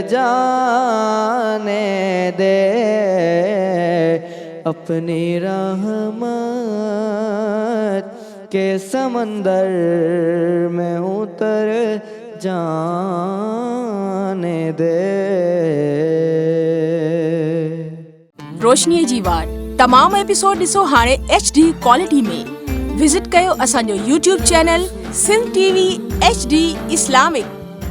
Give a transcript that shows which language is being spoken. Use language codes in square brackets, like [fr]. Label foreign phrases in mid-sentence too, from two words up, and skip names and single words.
[ur] جانے دے، اپنی رحمت کے سمندر میں اتر جانے دے۔ [sd] روشنی جی وار تمام ایپیسوڈ ॾिसो हाणे HD क्वालिटी में। विज़िट कयो असांजो YouTube चैनल सिंध TV HD इस्लामिक।